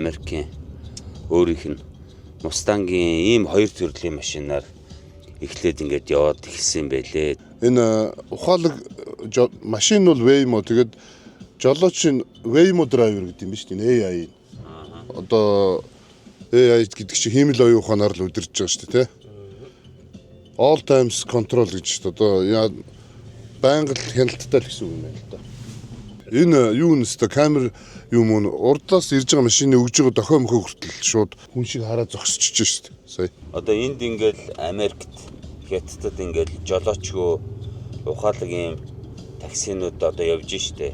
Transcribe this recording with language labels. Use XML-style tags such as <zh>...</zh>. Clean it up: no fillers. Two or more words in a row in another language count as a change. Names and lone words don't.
<mn>Америкийн өөрийнх нь Mustang-ийн ийм хоёр төрлийн машинаар эхлээд ингээд яваад эхэлсэн байлээ. Энэ ухаалаг машин бол Waymo тэгээд жолооч нь Waymo driver гэдэг юм ба шүү дээ. AI. Одоо AI гэдэг чинь хиймэл оюун ухаанаар л удирдах байгаа шүү дээ, тэ.</mn> <en>All times control</en> <mn>гэж одоо байнга л хяналттай л гэсэн үг юм байна л да. Энэ юу нэстэ камер юм уу урдлаас ирж байгаа машины өгж байгаа дохио мөхөө хүртэл шууд хүн шиг хараа зогсчихж шүү дээ. Сая. Одоо энд ингээд Америкт Хятадд ингээд жолоочгүй ухаалаг ийм таксинууд одоо явж штэ.</mn>